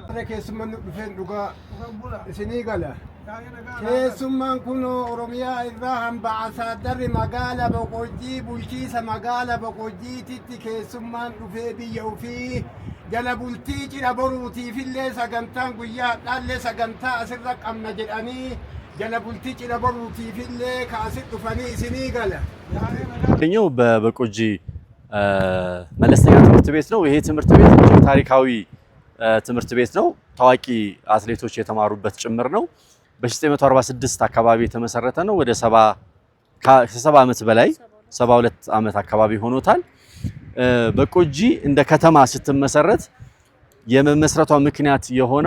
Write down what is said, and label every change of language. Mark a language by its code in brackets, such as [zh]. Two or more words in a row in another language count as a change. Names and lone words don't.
[om] keessummaan dhufeen dhugaa isinii gala keessummaan kunoo Oromiyaa irraa hamba asaadarri magaala Boqojjii bulchiisa magaala Boqojjiititti keessummaan dhufee biyya ofii jala bultii cidha boruutiifillee sagantaan guyyaa dhaallee sagantaa asirra qabna jedhanii jala bultii cidha boruutiifillee kaasit dhufanii isinii gala [am] ኛው በበቆጂ መለስተኛ ትምህርት ቤት ነው። ይሄ ትምህርት ቤት ታሪካዊ ትምህርት ቤት ነው። ታዋቂ አትሌቶች የተማሩበት ጭምር ነው። በ1946 አካባቢ የተመሰረተ ነው። ወደ 70 ዓመት በላይ 72 ዓመት አካባቢ ሆኖታል። በቆጂ እንደ ከተማ ስትመሰረት የመመስረቷ ምክንያት የሆነው